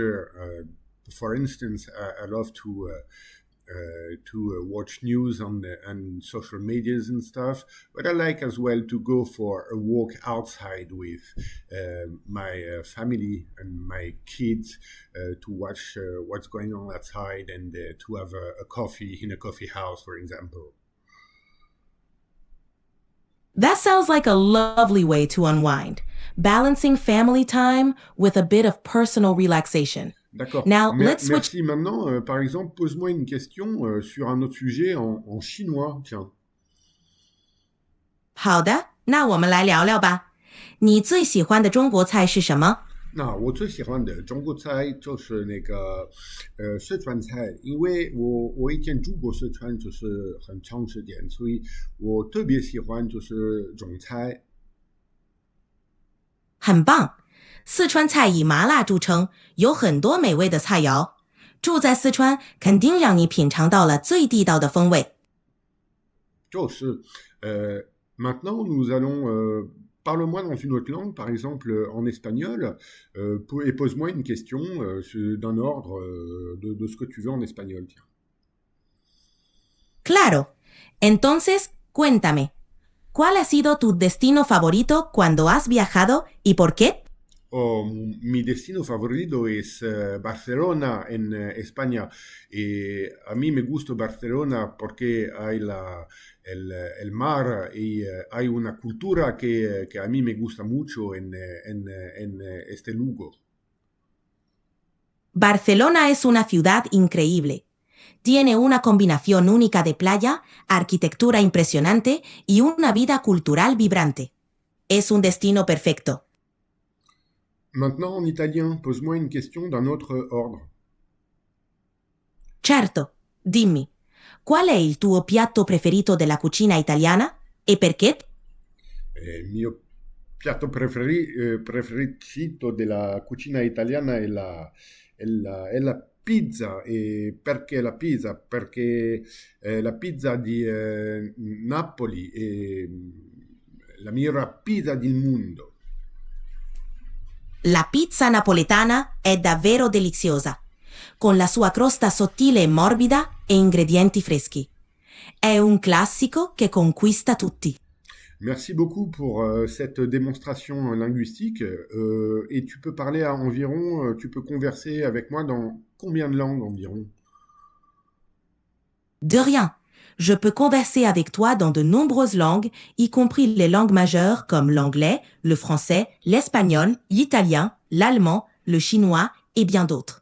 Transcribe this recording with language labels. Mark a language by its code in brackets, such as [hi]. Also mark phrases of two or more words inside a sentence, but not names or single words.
[en] For instance, I love to to watch news on social medias and stuff, but I like as well to go for a walk outside with my family and my kids to watch what's going on outside and to have a coffee in a coffee house, for example. That sounds like a lovely way to unwind, balancing family time with a bit of personal relaxation. [fr] D'accord. [en] Now, let's switch. [fr] Merci. Maintenant, par exemple, pose-moi une question sur un autre sujet en chinois. Tiens. [zh] 好的，那我们来聊聊吧。你最喜欢的中国菜是什么？那我最喜欢的中国菜就是那个四川菜，因为我以前住过四川，就是很长时间，所以我特别喜欢就是中菜。很棒，四川菜以麻辣著称，有很多美味的菜肴。住在四川，肯定让你品尝到了最地道的风味。 [fr] 就是 maintenant nous allons parle-moi dans une autre langue, par exemple en espagnol, et pose-moi une question d'un ordre de ce que tu veux en espagnol. Tiens. [es] Claro. Entonces, cuéntame, ¿cuál ha sido tu destino favorito cuando has viajado y por qué? Oh, mi destino favorito es Barcelona en España. Y a mí me gusta Barcelona porque hay el mar y hay una cultura que a mí me gusta mucho en este lugar. Barcelona es una ciudad increíble. Tiene una combinación única de playa, arquitectura impresionante y una vida cultural vibrante. Es un destino perfecto. [fr] Maintenant, en italien, pose-moi une question d'un autre ordre. [it] Certo, dimmi, qual è il tuo piatto preferito della cucina italiana e perché? Il mio piatto preferito della cucina italiana è la pizza. E perché la pizza? Perché la pizza di Napoli è la migliore pizza del mondo. La pizza napoletana è davvero deliziosa, con la sua crosta sottile e morbida e ingredienti freschi. È un classico che conquista tutti. [fr] Merci beaucoup pour cette démonstration linguistique. Et tu peux parler tu peux converser avec moi dans combien de langues environ? De rien. Je peux converser avec toi dans de nombreuses langues, y compris les langues majeures comme l'anglais, le français, l'espagnol, l'italien, l'allemand, le chinois et bien d'autres.